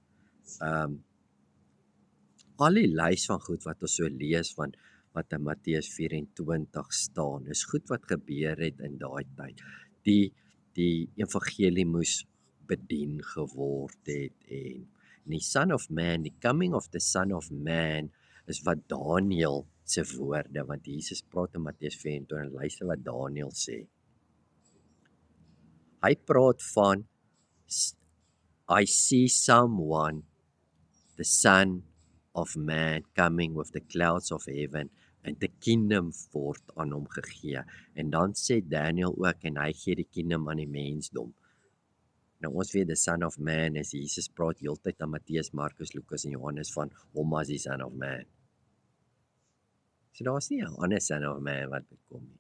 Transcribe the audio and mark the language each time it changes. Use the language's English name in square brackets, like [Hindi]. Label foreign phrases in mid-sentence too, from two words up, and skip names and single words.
[Afrikaans] Al die lys van goed wat ons so lees van wat in Matteus 24 staan, is goed wat gebeur het in daai tyd. Die evangelie moes bedien geword het en die [English] Son of Man, [Afrikaans] die [English] coming of the Son of Man [Afrikaans] is wat Daniël se woorde, want Jesus praat in Matteus 24 en luister wat Daniël sê. Hy praat van [English] I see someone, the Son of Man coming with the clouds of heaven and the kingdom [Afrikaans] word aan hom gegee. En dan sê Daniel ook en hy gee die kingdom aan die mensdom. Nou ons weet [English] the Son of Man [Afrikaans] is Jesus praat heeltyd aan Matteus, Markus, Lukas en Johannes van hom as die [English] Son of Man. [Afrikaans] So daar's nie 'n ander [English] Son of Man [Afrikaans] wat bekom nie.